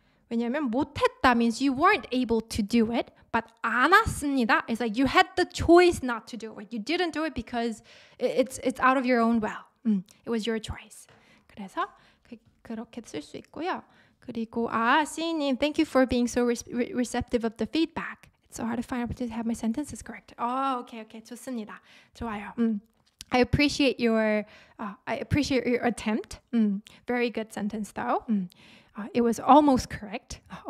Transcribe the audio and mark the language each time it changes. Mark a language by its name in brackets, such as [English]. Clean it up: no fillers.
[Korean] 왜냐하면 [English] 못했다 means you weren't able to do it, but 않았습니다 is like you had the choice not to do it. You didn't do it because it's out of your own will. It was your choice. [Korean] 그래서 그렇게 쓸 수 있고요. 그리고 [English] C님, thank you for being so receptive of the feedback. It's so hard to find opportunity to have my sentences correct. [Korean] Okay. 좋습니다. 좋아요. [English] I appreciate your attempt. Very good sentence though. It was almost correct.